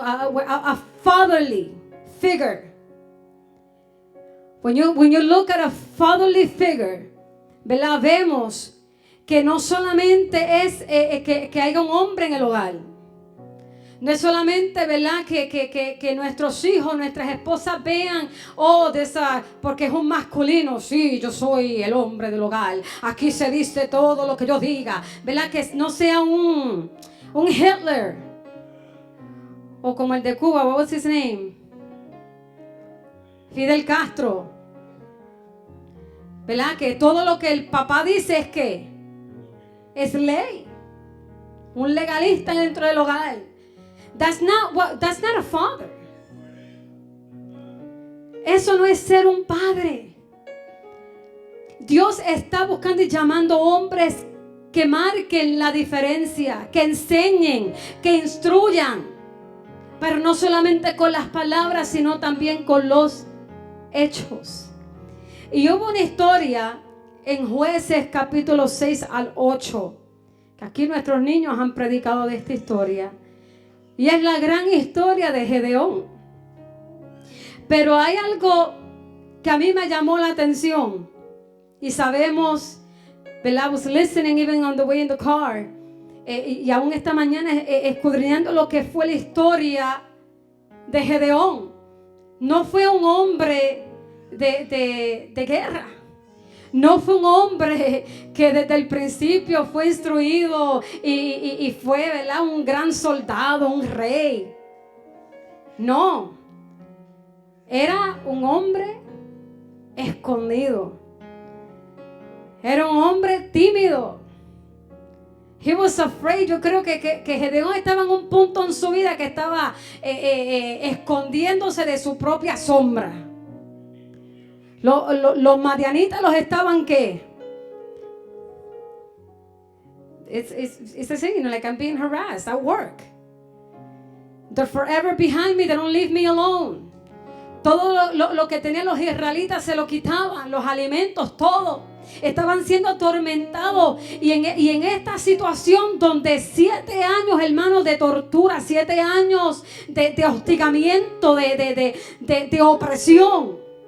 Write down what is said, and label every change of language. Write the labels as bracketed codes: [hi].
[en] A fatherly figure. When you look at a fatherly figure, [es] ¿verdad?, vemos que no solamente es que haya un hombre en el hogar. No es solamente, ¿verdad?, que nuestros hijos, nuestras esposas vean, porque es un masculino. Sí, yo soy el hombre del hogar. Aquí se dice todo lo que yo diga. ¿Verdad? Que no sea un Hitler. O como el de Cuba, [en] what was his name? [es] Fidel Castro. ¿Verdad? Que todo lo que el papá dice es que es ley. Un legalista dentro del hogar. [en] That's not a father. [es] Eso no es ser un padre. Dios está buscando y llamando hombres que marquen la diferencia, que enseñen, que instruyan, pero no solamente con las palabras, sino también con los hechos. Y hubo una historia en Jueces capítulo 6 al 8, que aquí nuestros niños han predicado de esta historia. Y es la gran historia de Gedeón. Pero hay algo que a mí me llamó la atención. Y sabemos, [en] I was listening even on the way in the car. [es] Y aún esta mañana escudriñando lo que fue la historia de Gedeón. No fue un hombre de guerra. No fue un hombre que desde el principio fue instruido y fue, ¿verdad?, un gran soldado, un rey. No. Era un hombre escondido. Era un hombre tímido. [en] He was afraid. [es] Yo creo que Gedeón estaba en un punto en su vida que estaba escondiéndose de su propia sombra. Los madianitas los estaban, ¿qué? [en] It's the same, like I'm being harassed at work. They're forever behind me, they don't leave me alone. [es] Todo lo que tenían los israelitas se lo quitaban, los alimentos, todo. Estaban siendo atormentados y en esta situación donde 7 años, hermanos, de tortura, 7 años de hostigamiento, de opresión.